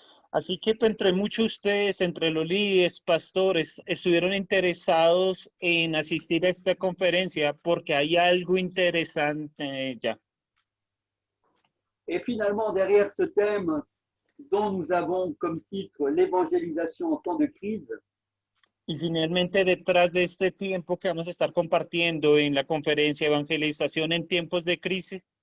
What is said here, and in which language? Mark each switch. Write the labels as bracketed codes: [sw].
[es] Así que entre muchos de ustedes, entre los líderes, pastores, estuvieron interesados en asistir a esta conferencia porque hay algo interesante en ella. [fr] Et finalement, derrière ce thème dont nous avons comme titre l'évangélisation en temps de crise, [es] Y finalmente, detrás de este tiempo que vamos a estar compartiendo en la conferencia Evangelización en tiempos de crisis,